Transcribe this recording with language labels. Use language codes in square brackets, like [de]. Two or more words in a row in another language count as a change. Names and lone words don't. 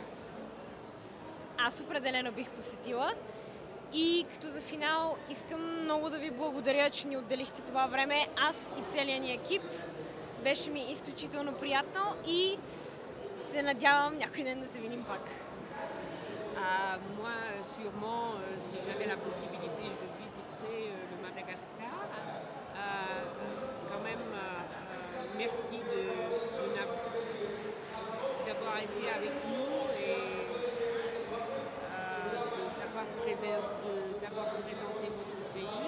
[bg] Аз определено бих посетила. И като за финал искам много да ви благодаря, че ни отделихте това време. Аз и целият ни екип. Беше ми изключително приятно и се надявам някой ден да се видим пак. [fr] Moi, sûrement, si j'avais la possibilité, je visiterais le Madagascar. Quand même, merci d'avoir été avec nous et d'avoir présenté votre pays.